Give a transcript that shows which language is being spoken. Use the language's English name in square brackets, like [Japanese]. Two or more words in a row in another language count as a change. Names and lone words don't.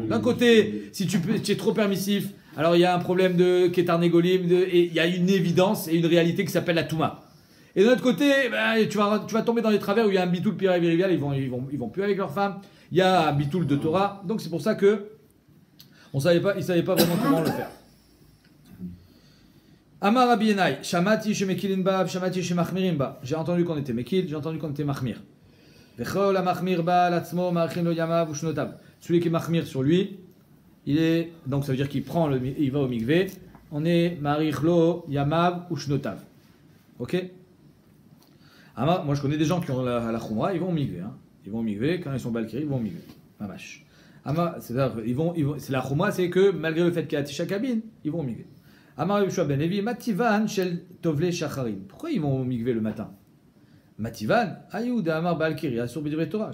[French] D'un côté, si tu es trop permissif, alors il y a un problème de Ketarnégolim, et il y a une évidence et une réalité qui s'appelle la Touma. Et de l'autre côté, tu vas tomber dans les travers où il y a un [Hebrew] ביטול פריה ורביה, [French] ils vont plus avec leurs femmes. Il y a un bitoul de Torah. Donc c'est pour ça que ils savaient pas vraiment comment le faire. [Hebrew] אמר רבי ינאי, שמעתי שמקילין בה, שמעתי שמחמירין בה. [French] J'ai entendu qu'on était mekil, j'ai entendu qu'on était machmir. [Hebrew] וכל המחמיר בה לעצמו מאריכין לו ימיו ושנותיו. [French] Celui qui est machmir sur lui, donc ça veut dire qu'il il va au mikvé. On est [Hebrew] מאריך לו ימיו ושנותיו. [French] Ok? Amar, moi je connais des gens qui ont la khumra, ils vont au mikvé. Hein. Ils vont au mikvé, quand ils sont balkiri, ils vont au mikvé. Mamash. C'est la khumra, c'est que malgré le fait qu'il y a [Hebrew] תשעה קבין, [French] ils vont au mikvé. [Hebrew] אמר יהושע בן לוי, מה טיבן של טובלי שחרין. [French] Pourquoi ils vont au mikvé le matin? [Hebrew] מה טיבן, איעוד אמר בעל קרי, אסור בדברי תורה.